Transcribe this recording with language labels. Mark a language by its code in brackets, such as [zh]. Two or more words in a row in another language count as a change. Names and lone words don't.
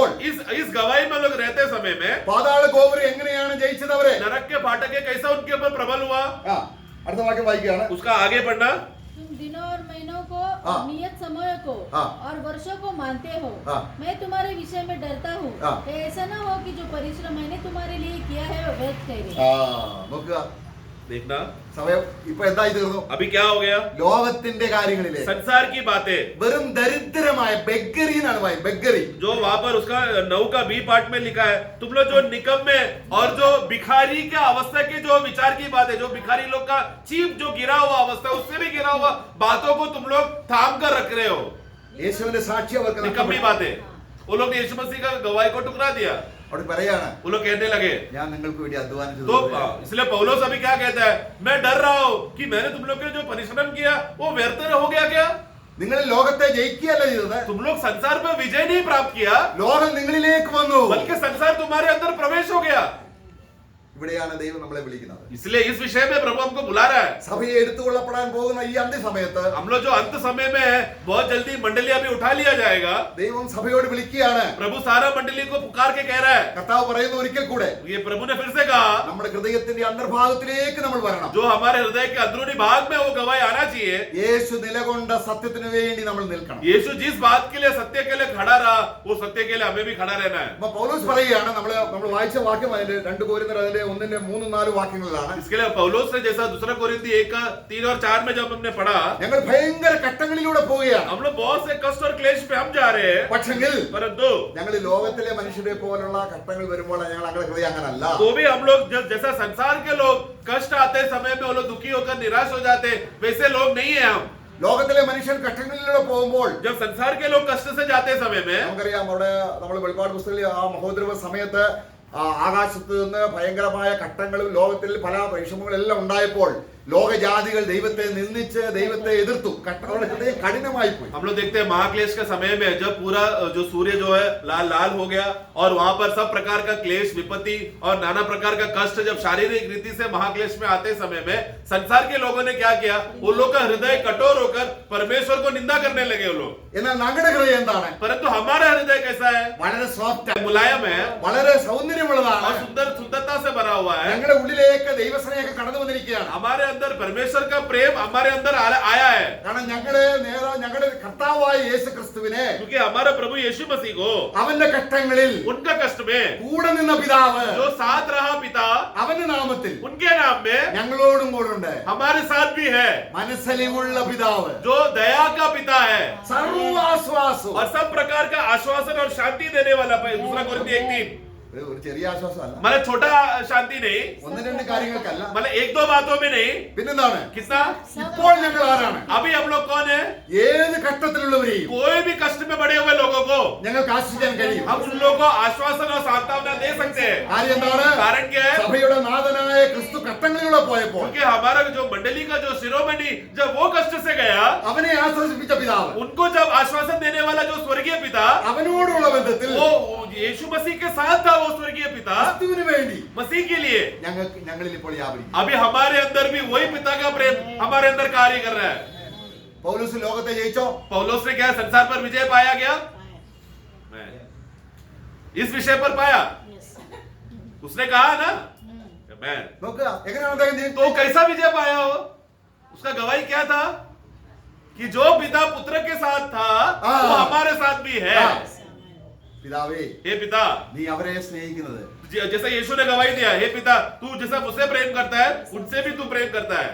[hi] इस गवाही में लोग रहते समय में [ml] പാതാള ഗോപുരം എങ്ങനെയാണ് ജയിച്ചത് അവരെ? [hi] नरक के फाटक के कैसा उनके ऊपर प्रबल हुआ? [ml] അടുത്ത വാക്യം വായിക്കുകയാണ്. [hi] उसका आगे पढ़ना। तुम दिनों और महीनों को हाँ। नियत समय को हाँ। और वर्षों को मानते हो। हाँ। मैं तुम्हारे विषय में डरता हूँ। हाँ। ऐसा ना हो कि जो परिश्रम मैंने तुम्हारे लिए किया है वो व्यर्थ ठहरे। [ml] നോക്കുക, [hi] देखना [ml] സമയം ഇപ്പൊ എന്തായി തീർന്നു? [hi] अभी क्या हो गया, [ml] ലോകത്തിന്റെ കാര്യങ്ങളിലെ [hi] संसार की बातें, [ml] വെറും ദരിദ്രമായ ബെഗ്ഗറി എന്നാണ് പറയുന്നത്. ബെഗ്ഗറി [hi] जो वहां पर उसका 9 का बी पार्ट में लिखा है, तुम लोग जो निकम्मे और जो भिखारी के अवस्था के जो विचार की बात है, जो भिखारी लोग का चीप जो गिरा हुआ अवस्था, उससे भी गिरा हुआ बातों को तुम लोग थाम कर रख रहे हो। [ml] യേശുവിന്റെ സാക്ഷി അവർക്ക് [hi] निकम्मी बातें, वो लोग ने यीशु मसीह का गवाही को टुकरा दिया। [ml] അവിടെ പറയാണ്, [hi] वो लोग कहने लगे, [ml] ഞാൻ നിങ്ങൾക്ക് വേണ്ടി അധ്വാനിച്ചു. [hi] तो इसलिए पौलुस अभी क्या कहता है, मैं डर रहा हूं कि मैंने तुम लोग के जो परिश्रम किया वो व्यर्थ हो गया क्या? [ml] നിങ്ങൾ ലോകത്തെ ജയിക്കുകയല്ല ചെയ്തത്, [hi] तुम लोग संसार पर विजय नहीं प्राप्त किया, [ml] ലോകം നിങ്ങളിലേക്ക് വന്നു. [hi] बल्कि संसार तुम्हारे अंदर प्रवेश हो गया। [ml] ഇവിടെയാണ് ദൈവം നമ്മളെ വിളിക്കുന്നത്. [hi] इसलिए इस विषय में प्रभु हमको बुला रहा है। [ml] സഭയെ എടുത്തുകൊള്ളപ്പെടാൻ പോകുന്ന ഈ അന്ത്യസമയത്ത് [hi] हम लोग जो अंत समय में है, बहुत जल्दी मंडली अभी उठा लिया जाएगा। [ml] ദൈവം സഭയോട് വിളിക്കുകയാണ്. [hi] प्रभु सारा मंडली को पुकार के कह रहा है, [ml] കർത്താവ് പറയുന്ന ഒരിക്കൽ കൂടെ, [hi] ये प्रभु ने फिर से कहा, [ml] നമ്മുടെ ഹൃദയത്തിന്റെ അന്തർഭാഗത്തിലേക്ക് നമ്മൾ വരണം. [hi] जो हमारे हृदय के अंदरूनी भाग में वो गवाही आना चाहिए। [ml] യേശു നിലകൊണ്ട സത്യത്തിന് വേണ്ടി നമ്മൾ നിൽക്കണം. [hi] यीशु जिस बात के लिए सत्य के लिए खड़ा रहा, वो सत्य के लिए हमें भी खड़ा रहना है। [ml] അപ്പൊ പൗലോസ് പറയുകയാണ്, നമ്മൾ വായിച്ച വാക്യം അതിന്റെ 2 കൊരിന്ത്യർ അതിന്റെ 1-3-4 വാക്യങ്ങളിലാണ്. [hi] इसके लिए पौलुस ने जैसा दूसरा कोरिन्थी 1:3 और 4 में जब हमने पढ़ा, [ml] ഞങ്ങൾ ഭയങ്കര ഘട്ടങ്ങളിലൂടെ പോവുകയാണ്. [hi] हम लोग बहुत से कष्ट और क्लेश पे हम जा रहे हैं, [ml] പക്ഷെങ്കിൽ [hi] परंतु [ml] ഞങ്ങൾ ലോകത്തിലെ മനുഷ്യരെ പോലുള്ള ഘട്ടങ്ങൾ വരുമ്പോൾ ഞങ്ങളുടെ ഹൃദയം അങ്ങനല്ല. [hi] तो भी हम लोग जैसा संसार के लोग कष्ट आते समय में वो लोग दुखी होकर निराश हो जाते, वैसे लोग नहीं है हम। [ml] ലോകത്തിലെ മനുഷ്യൻ ഘട്ടങ്ങളിലൂടെ പോകുമ്പോൾ [hi] जब संसार के लोग कष्ट से जाते समय में, [ml] നമുക്കറിയാം, അവിടെ നമ്മൾ വെളിപ്പാട് പുസ്തകത്തിൽ ആ മഹോദ്രവ സമയത്ത് ആകാശത്ത് നിന്ന് ഭയങ്കരമായ ഘട്ടങ്ങളും ലോകത്തിൽ പല വിഷമങ്ങളെല്ലാം ഉണ്ടായപ്പോൾ ലോകജാതികൾ ദൈവത്തെ നിന്ദിച്ച് ദൈവത്തെ എതിർത്തു. ഘട്ടങ്ങളുടെ ഹൃദയം കഠിനമായി പോയി. [hi] हम लोग देखते हैं महाक्लेश के समय में जब पूरा जो सूर्य जो है लाल लाल हो गया और वहां पर सब प्रकार का क्लेश विपत्ति और नाना प्रकार का कष्ट जब शारीरिक रीति से महाक्लेश में आते समय में संसार के लोगों ने क्या किया, उन लोग का हृदय कठोर होकर परमेश्वर को निंदा करने लगे वो लोग। [ml] എന്നാൽ ഞങ്ങളുടെ ഹൃദയം എന്താണ്? [hi] परंतु हमारा हृदय कैसा है, [ml] വളരെ സോഫ്റ്റ്, [hi] मुलायम है [ml] വളരെ സൗന്ദര്യമുള്ളതാണ്. [hi] और सुंदरता से भरा हुआ है। [ml] ഞങ്ങളുടെ ഉള്ളിലേക്ക് ദൈവസ്നേഹം കടന്നു വന്നിരിക്കുകയാണ്. [hi] हमारे अंदर परमेश्वर का प्रेम हमारे अंदर आया है, [ml] കാരണം ഞങ്ങളുടെ കർത്താവായ യേശു ക്രിസ്തുവിനെ, [hi] क्योंकि हमारा प्रभु यीशु मसीह को [ml] അവന്റെ ഘട്ടങ്ങളിൽ [hi] उनका कष्ट में [ml] കൂടെ നിന്ന പിതാവ്, [hi] जो साथ रहा पिता, [ml] അവന്റെ നാമത്തിൽ [hi] उनके नाम में [ml] ഞങ്ങളോടും കൂടെ ഉണ്ട്. [hi] हमारे साथ भी है, [ml] മനസ്സലിവുള്ള പിതാവ്, [hi] जो दया का पिता है [ml] സർവാശ്വാസവും. [hi] और सब प्रकार का आश्वासन और शांति देने वाला। दूसरा कोरिन्थी 1:3, [ml] ഒരു ചെറിയ ആശ്വാസമല്ല, [hi] मतलब छोटा शांति नहीं, [ml] 1-2 കാര്യങ്ങൾക്കല്ല. [hi] मतलब 1-2 बातों में नहीं। [ml] പിന്നെന്താണ്? [hi] कितना? [ml] ഇപ്പോൾ ഞങ്ങൾ ആരാണ്? [hi] अभी हम लोग कौन है? [ml] ഏത് ഘട്ടത്തിലുള്ളവരെയും [hi] कोई भी कष्ट में पड़े हुए लोगों को [ml] ഞങ്ങൾക്ക് ആശ്രയിക്കാൻ കഴിയും. [hi] हम उन लोगों को आश्वासन और सांत्वना दे सकते हैं। [ml] കാര്യം എന്താണ്? [hi] कारण क्या है? [ml] സഭയുടെ നാഥനായ ക്രിസ്തു ഘട്ടങ്ങളിലൂടെ പോയപ്പോൾ [hi] क्योंकि हमारा जो मंडली का जो शिरोमणि जब वो कष्ट से गया, [ml] അവനെ ആശ്വസിപ്പിച്ച പിതാവ്, [hi] उनको जब आश्वासन देने वाला जो स्वर्गीय पिता, [ml] അവനോടുള്ള ബന്ധത്തിൽ [hi] वो यीशु मसीह के साथ था, वो स्वर्गीय पिता [ml] ക്രിസ്തുവിന് വേണ്ടി [hi] मसीह के लिए। [ml] ഞങ്ങളിൽ ഇപ്പോൾ വ്യാപരിക്കും. [hi] अभी हमारे अंदर भी वही पिता का प्रेम हमारे अंदर कार्य कर रहा है। [ml] പൗലോസ് ലോകത്തെ ജയിച്ചോ? [hi] पौलुस ने क्या संसार पर विजय पाया गया? मैं इस विषय पर पाया। उसने कहा ना, मैं [ml] നോക്കുക എങ്ങനെയാണ് അദ്ദേഹം ജയിച്ചത്? [hi] तो कैसा विजय पाया हो? उसका गवाही क्या था कि जो पिता पुत्र के साथ था वो हमारे साथ भी है। [ml] പിതാവേ, [hi] हे पिता, [ml] നീ അവരെ സ്നേഹിക്കുന്നത് [hi] जैसा यीशु ने गवाही दिया, हे पिता, तू जैसा मुझसे प्रेम करता है उनसे भी तू प्रेम करता है।